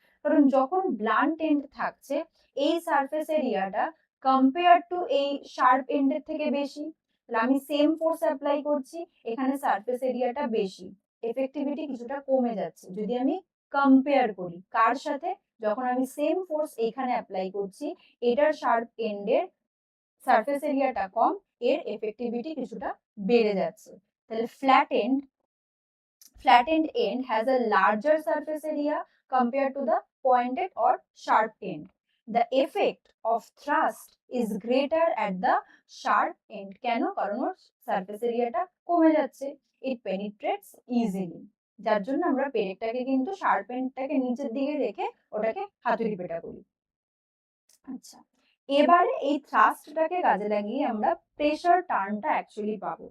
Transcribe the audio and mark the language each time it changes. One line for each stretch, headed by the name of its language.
Bangla: কারণ যখন blunt and থাকছে এই সারফেস এরিয়াটা কম্পেয়ার টু এই শার্প এন্ডের থেকে বেশি, তাহলে আমি সেম ফোর্স অ্যাপ্লাই করছি, এখানে সারফেস এরিয়াটা বেশি, এফেক্টিভিটি কিছুটা কমে যাচ্ছে। যদি আমি কম্পেয়ার করি কার সাথে, যখন আমি সেম ফোর্স এইখানে অ্যাপ্লাই করছি এটার শার্প এন্ডের সারফেস এরিয়াটা কম, এর এফেক্টিভিটি কিছুটা বেড়ে যাচ্ছে। তাহলে
English: flattened end has a larger surface area compared to the pointed or sharp end. The effect of thrust is greater at the sharp end.
Bangla: কেন? কারণ ওর সারফেস এরিয়াটা কমে যাচ্ছে,
English: it penetrates easily,
Bangla: যার জন্য আমরা পেরেকটাকে কিন্তু শার্প এন্ডটাকে নিচের দিকে রেখে ওটাকে হাতুড়ি পেটা করি। আচ্ছা, এবারে এই থ্রাস্টটাকে কাজে লাগিয়ে আমরা প্রেসার টার্মটা অ্যাকচুয়ালি পাবো।